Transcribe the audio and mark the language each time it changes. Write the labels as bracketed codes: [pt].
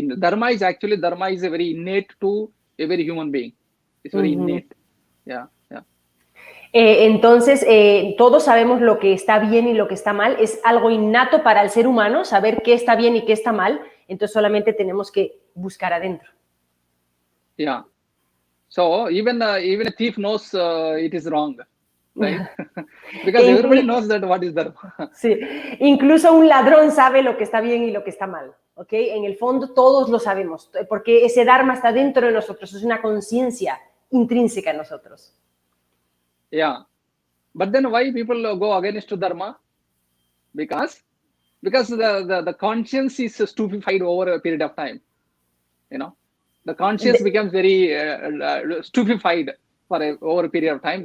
[en] Dharma is a very innate to every human being. It's very innate. Yeah. [es] Entonces, todos sabemos lo que está bien y lo que está mal. Es algo innato para el ser humano saber qué está bien y qué está mal. Entonces, solamente tenemos que buscar adentro. [en] Yeah. So even a thief knows it is wrong, right? Because everybody knows that what is Dharma. [es] Sí. Incluso un ladrón sabe lo que está bien y lo que está mal. ¿Ok? En el fondo, todos lo sabemos, porque ese Dharma está dentro de nosotros. Es una conciencia intrínseca en nosotros. [en] Yeah, but then why people go against Dharma? Because the conscience is stupefied over a period of time. The conscience becomes very stupefied over a period of time.